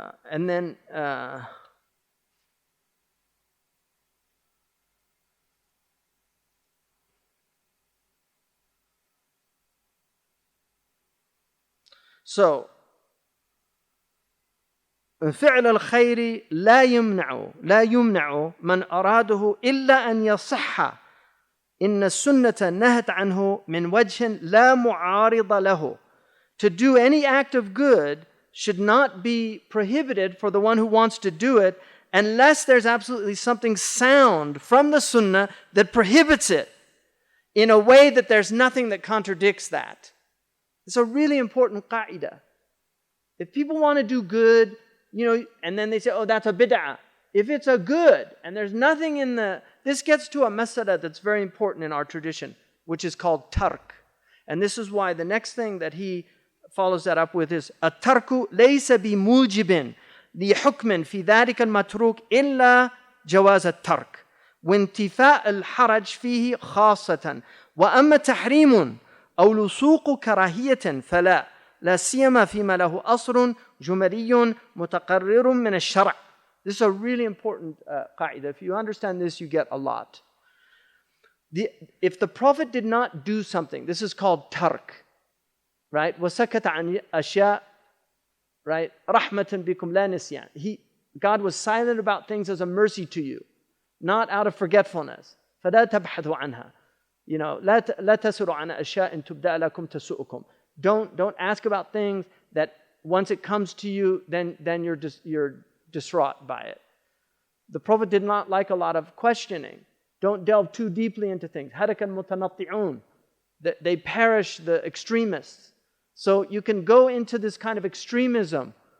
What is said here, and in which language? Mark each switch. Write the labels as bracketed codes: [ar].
[en] And then so [ar] فعل الخير لا يمنع من أراده إلا أن يصح. إن السنة نهت عنه من وجه لا معارض له. [en] To do any act of good should not be prohibited for the one who wants to do it, unless there's absolutely something sound from the sunnah that prohibits it in a way that there's nothing that contradicts that. It's a really important qa'idah. If people want to do good, and then they say, oh, that's a bid'ah. If it's a good, and there's nothing in this gets to a masala that's very important in our tradition, which is called tark. And this is why the next thing that he follows that up with is, [ar] الترك ليس بموجب لحكم في ذلك المتروك إلا جواز الترك وانتفاء الحرج فيه خاصة. وأما تحريم أو لصوق كراهية فلا، لا سيما فيما له أصل جملي متقرر من الشرع. [en] This is a really important قاعدة. If you understand this, you get a lot. If the Prophet did not do something, this is called tark, right? [ar] وَسَكَتَ عَنْ أَشْيَاء, [en] right? [ar] رَحْمَةً بِكُمْ لَا نِسْيَانَ. [en] God was silent about things as a mercy to you, not out of forgetfulness. [ar] فَلَا تَبْحَثُوا عَنْهَا. [en] You know, [ar] لا تسروا عن أشياء تبدأ لكم تسؤكم. [en] Don't ask about things that once it comes to you, then you're distraught by it. The Prophet did not like a lot of questioning. Don't delve too deeply into things. [ar] هَلَكَ الْمُتَنَطِّعُونَ. [en] They perish, the extremists. So you can go into this kind of extremism.